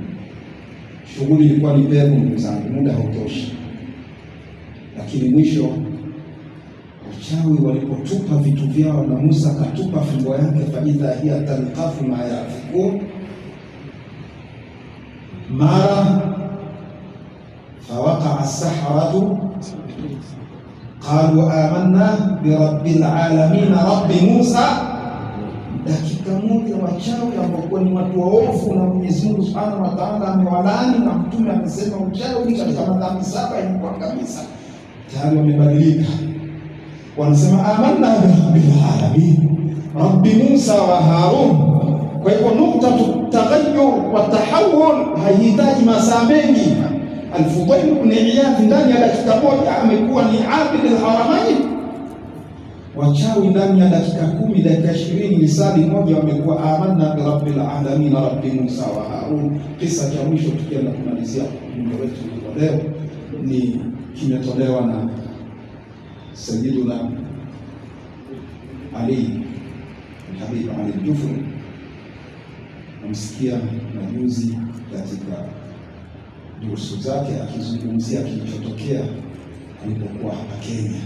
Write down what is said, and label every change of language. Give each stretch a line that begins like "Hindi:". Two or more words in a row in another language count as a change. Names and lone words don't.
Swahili: Shughuli ilikuwa ni pevu ndugu zangu, muda hautoshi. Lakini mwisho wachawi walipotupa vitu vyao na Musa katupa fimbo yake,
Arabic: فإذا هي تلقف ما يأفكون, mara فوقع السحرة قالوا آمنا برب العالمين رب موسى.
Swahili: Dakika moja wachawi ambao ni watu waovu na Mwenyezi Mungu
Arabic: سبحانه وتعالى
Swahili: amewalaani na mtume amesema uchawi katika madhambi 7 ni kuangamiza, tayari wamebadilika, wanasema
Arabic: آمنا برب العالمين رب موسى وهارون.
Swahili: Kwa hivyo nukta
Arabic: تغير وتحول
Swahili: haihitaji masaa mengi. Al-Fudayl ibn Iyad ndani ya dakika moja amekuwa ni
Arabic: عابد الحرمين.
Swahili: Wachawi ndani ya dakika 10, dakika 20, lisali moja wamekuwa
Arabic: آمنا برب العالمين رب موسى وهارون.
Swahili: Kisa cha mwisho tukienda kumalizia ujumbe wetu kwa leo ni kimetolewa na Sayyiduna Ali Habib Ali Jufri. Namsikia majuzi katika durusu zake akizungumzia kilichotokea alipokuwa hapa Kenya.